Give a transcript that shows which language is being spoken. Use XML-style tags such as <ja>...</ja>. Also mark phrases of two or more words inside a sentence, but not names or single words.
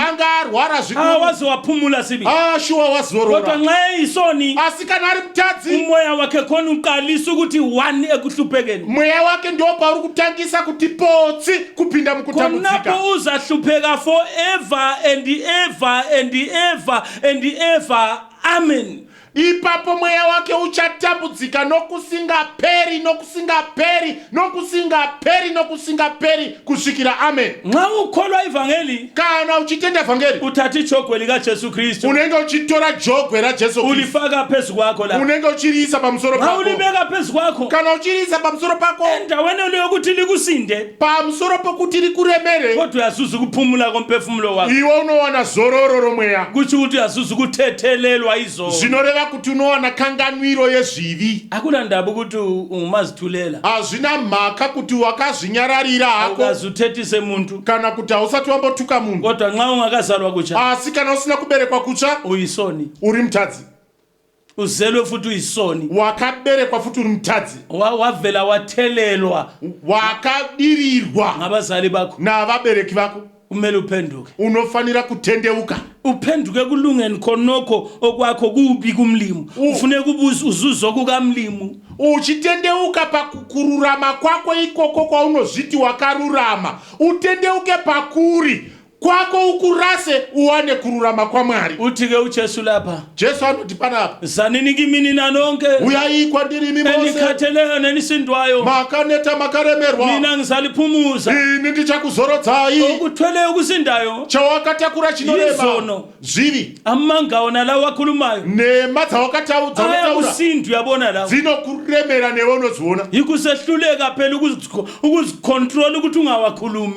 <sn>angarwara zvikuru</sn> <nd>awaze waphumula sibi</nd> <sn>shuwa</sn> <nd>kodwa</nd> <sn>wazorora</sn> <nd>nxa eyisoni</nd> <sn>asi kana ari mutadzi</sn> <nd>umoya wakhe khona uqalisa ukuthi one ekuhluphekeni</nd> <sn>mweya wake ndopa uri kutangisa kuti potsi kupinda mukutambudzika</sn> <nd>khonapho uzahlupheka</nd> <en>forever and ever and ever and ever amen</en> <sn>ipapo mweya wake uchatambudzika nokusingaperi nokusingaperi nokusingaperi nokusingaperi kusvikira amen</sn> <nd>nxa ukholwa ivangeli</nd> <sn>kana uchitenda vhangeri</sn> <nd>uthatha ijogwe likajesu kristu</nd> <sn>unenge uchitora jogwe rajesu kristu</sn> <nd>ulifaka phezu kwakho la</nd> <sn>unenge uchiriisa pamusoro</sn> <nd>nxa</nd> <sn>pako</sn> <nd>ulibeka phezu kwakho</nd> <sn>kana uchiriisa pamusoro pako</sn> <nd>endaweni yokuthi likusinde</nd> <sn>pamusoro pokuti rikuremere</sn> <nd>kodwa uyazuza ukuphumula komphefumulo wakho</nd> <sn>iwe unowana zororo romweya</sn> <nd>kutsho ukuthi uyazuza ukuthethelelwa izono</nd> <sn>zvinoreva kuti unowana kanganwiro yezvivi</sn> <nd>akuna ndaba ukuthi ungumazithulela</nd> <sn>hazvina mhaka kuti wakazvinyararira hako</sn> <nd>ukazuthethise muntu</nd> <sn>kana kuti hausati wambotuka munhu</sn> <nd>kodwa nxa ungakazalwa kutsha</nd> <sn>asi kana usina kuberekwa kutsva</sn> <nd>uyisoni</nd> <sn>uri mutadzi</sn> <nd>uzelwe futhi uyisoni</nd> <sn>wakaberekwa futi uri mutadzi</sn> <nd>wavela wathelelwa</nd> <sn>wakadirirwa</sn> <nd>ngabazali bakho</nd> <sn>navabereki vako</sn> <nd>kumele uphenduke</nd> <sn>unofanira kutendeuka</sn> <nd>uphenduke kulungeni khonokho okwakho kubi kumlimo ufuneka uzuzo kukamlimo</nd> <sn>uchitendeuka pakururama kwako ikoko kwaunozviti wakarurama utendeuke pakuri kwako ukurase uwane kururama kwaMwari</sn> <nd>uthi-ke ujesu lapha</nd> <sn>jesu anoti panapa</sn> <nd>zanini kimini nanonke</nd> <sn>uyai kwandirimi mose</sn> <nd>enikhatheleyo nenisindwayo</nd> <sn>makaneta makaremerwa</sn> <nd>mina ngizaliphumuza</nd> <sn>ini ndichakuzorodzai</sn> <nd>okuthweleyo kusindayo</nd> <sn>chawakatakura chinorema</sn> <nd>Izono.</nd> <sn>zvivi</sn> <nd>amanga wona lawo akhulumayo</nd> <sn>nema dzawakataura</sn> <nd>ayakusinda uyabona lawo</nd> <sn>dzinokuremera newe unodziona</sn> <nd>yikusehluleka phela ukuzikhontrola ukuthi ungawakhulumi</nd>